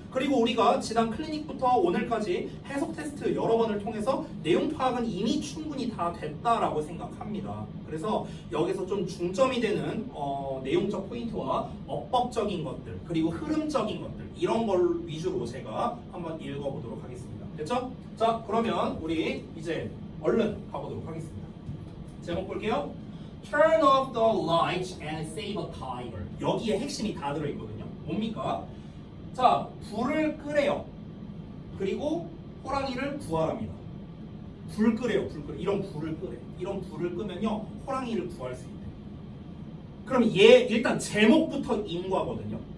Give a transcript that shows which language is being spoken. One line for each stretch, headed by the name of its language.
Korean: 그리고 우리가 지난 클리닉부터 오늘까지 해석 테스트 여러 번을 통해서 내용 파악은 이미 충분히 다 됐다라고 생각합니다. 그래서 여기서 좀 중점이 되는 내용적 포인트와 어법적인 것들 그리고 흐름적인 것들 이런 걸 위주로 제가 한번 읽어보도록 하겠습니다. 됐죠? 자, 그러면 우리 이제 얼른 가보도록 하겠습니다. 제목 볼게요.
English: Turn off the lights and save a tiger.
Korean: 여기에 핵심이 다 들어있거든요. 뭡니까? 자, 불을 끄래요. 그리고 호랑이를 구하랍니다. 불 끄래요, 불 끄래. 이런 불을 끄래. 이런 불을 끄면요, 호랑이를 구할 수 있대. 그럼 얘 일단 제목부터 인과거든요.